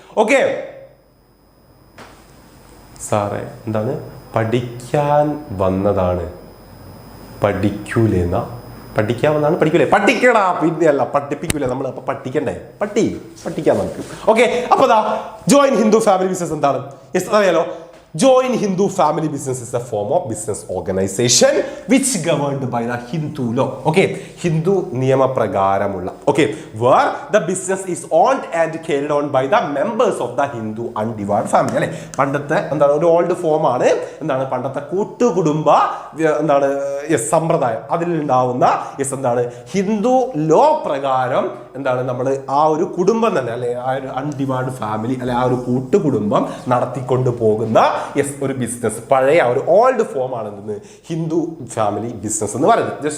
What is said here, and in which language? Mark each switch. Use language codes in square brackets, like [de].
[ml] Okay സാറേ എന്താണ് പഠിക്കാൻ വന്നതാണ്, പഠിക്കൂലെന്നാ? പഠിക്കാമെന്നാണ് പഠിക്കൂലേ? പഠിക്കടാ, പിന്നെ അല്ല പഠിപ്പിക്കൂലേ നമ്മൾ. അപ്പൊ പഠിക്കണ്ടേ? പഠിക്കാം നമുക്ക്. ഓക്കെ, അപ്പൊ ജോയിൻ ഹിന്ദു ഫാമിലി ബിസിനസ് എന്താണ്? അറിയാലോ. [en] Join Hindu family business is a form of business organization which governed by the Hindu law. Okay, [ml] Hindu niyama pragaramula. [en] Okay, where the business is owned and carried on by the members of the Hindu undivided family. [ml] അല്ലേ, പണ്ടത്തെ എന്താണ് ഒരു old form ആണ്. എന്താണ് പണ്ടത്തെ കൂട്ടുകുടുംബ എന്താണ് സമ്പ്രദായം. അതിലുണ്ടാവുന്ന എന്താണ് ഹിന്ദു ലോ പ്രകാരം എന്താണ് നമ്മൾ ആ ഒരു കുടുംബം തന്നെ അല്ലെ, ആ ഒരു അൺഡിവൈഡ് ഫാമിലി അല്ലെ, ആ ഒരു കൂട്ടുകുടുംബം നടത്തിക്കൊണ്ട് പോകുന്ന ഒരു ബിസിനസ്, പഴയ ഒരു ഓൾഡ് ഫോം ആണ് എന്തെന്ന് ഹിന്ദു ഫാമിലി ബിസിനസ് എന്ന് പറയുന്നത്.